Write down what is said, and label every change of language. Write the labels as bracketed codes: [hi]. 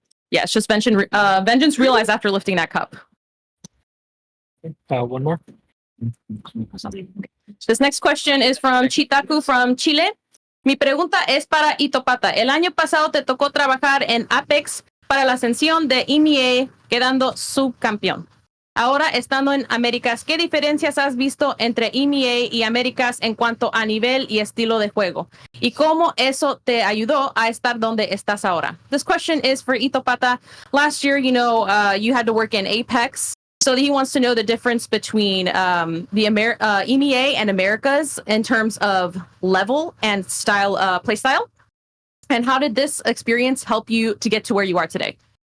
[en] Yeah, it's just vengeance realized after lifting that cup. One more. This next question is from Chitaku from Chile. [es] Mi pregunta es para Itopata. El año pasado te tocó trabajar en Apex para la ascensión de EMEA, quedando subcampeón. Ahora, estando en Américas, ¿qué diferencias has visto entre EMEA y Américas en cuanto a nivel y estilo de juego? ¿Y cómo eso te ayudó a estar donde estás ahora? [en] This question is for Itopata. Last year, you had to work in Apex. So he wants to know the difference between the EMEA and Americas in terms of level and style, play style. And how did this experience help you to get to where you are today?